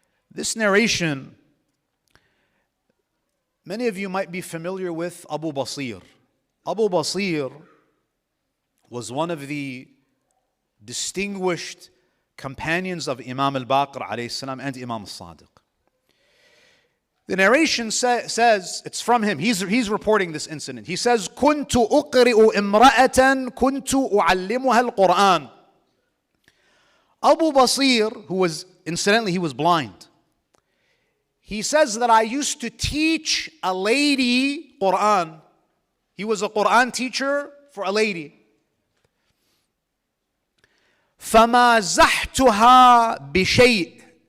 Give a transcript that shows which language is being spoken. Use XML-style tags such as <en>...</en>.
<en>This narration, many of you might be familiar with Abu Basir. Abu Basir was one of the distinguished companions of Imam al-Baqir alayhi salam and Imam al-Sadiq. The narration says, it's from him. He's reporting this incident. He says,</en> <ar>كنت أقرئ امرأة كنت أعلمها القرآن.</ar> <en>Abu Basir, who was, incidentally, he was blind. He says that I used to teach a lady Quran. He was a Quran teacher for a lady.</en> <ar>فَمَازَحْتُهَا بِشَيْءٍ.</ar>